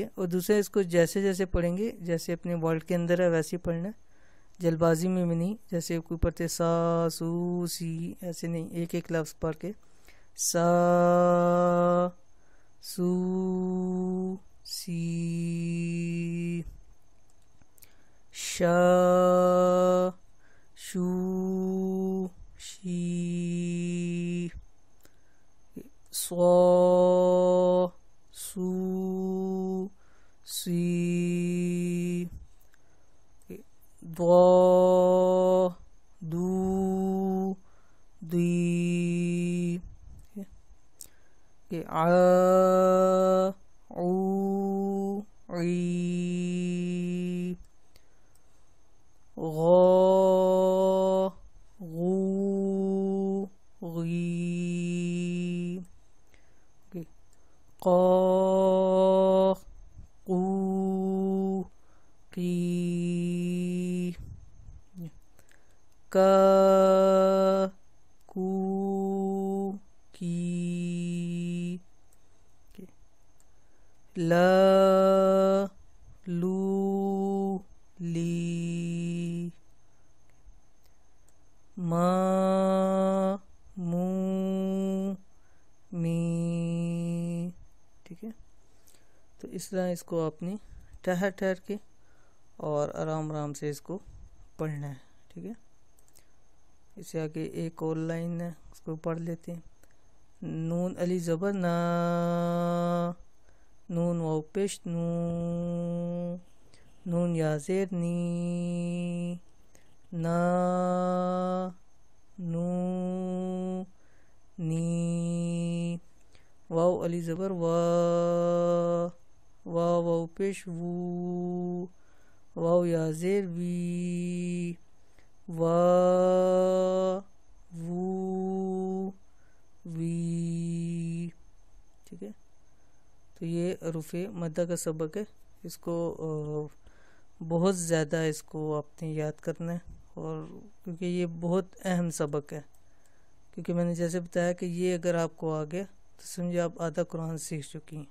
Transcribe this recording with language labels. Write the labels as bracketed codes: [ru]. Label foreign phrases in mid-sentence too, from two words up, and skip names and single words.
[ur] اور دوسرے اس کو جیسے جیسے پڑھیں گے، جیسے اپنے ورڈ کے اندر ہے ویسے ہی پڑھنا ہے، جلد بازی میں بھی نہیں. جیسے کوئی پڑھتے سا سو سی، ایسے نہیں، ایک ایک لفظ پڑھ کے سا سو سی، شا شو شی، صا سو سی، ضا دو دی، عا عو عی، غا غو غی، قا قو قی، کا کو کی، لا لو لی، ما مو می، ٹھیک ہے. تو اس طرح اس کو آپ نے ٹھہر ٹھہر کے اور آرام آرام سے اس کو پڑھنا ہے. ٹھیک ہے. اس سے آگے ایک اور لائن ہے، اس کو پڑھ لیتے ہیں. نون علی زبر نا، نون واو پیش نو، نون یا زیر نی، نا نو نی، واو علی زبر وا، واو پیش وو، واو یا زیر وی، وا وو وی، ٹھیک ہے. تو یہ حروف مدہ کا سبق ہے. اس کو بہت زیادہ اس کو آپ نے یاد کرنا ہے، اور کیونکہ یہ بہت اہم سبق ہے. کیونکہ میں نے جیسے بتایا کہ یہ اگر آپ کو آ گیا تو سمجھے آپ آدھا قرآن سیکھ چکی ہیں.